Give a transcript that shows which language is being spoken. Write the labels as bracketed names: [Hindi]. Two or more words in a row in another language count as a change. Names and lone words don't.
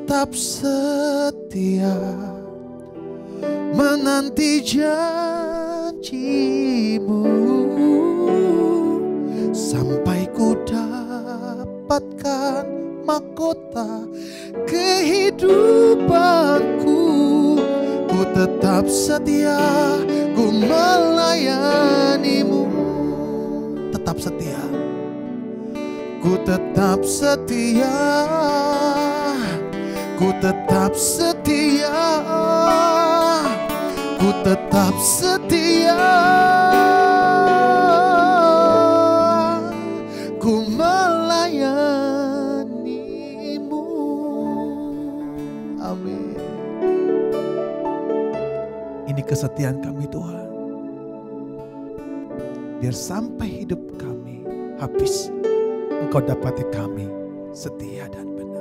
[Indonesian] tetap setia menanti janjimu sampai ku dapatkan mahkota kehidupanku. Ku tetap setia, ku melayanimu. Tetap setia, ku tetap setia, ku tetap setia, ku tetap setia, ku melayanimu. Amin. Ini kesetiaan kami Tuhan. Biar sampai hidup kami habis, Engkau dapati kami setia dan benar.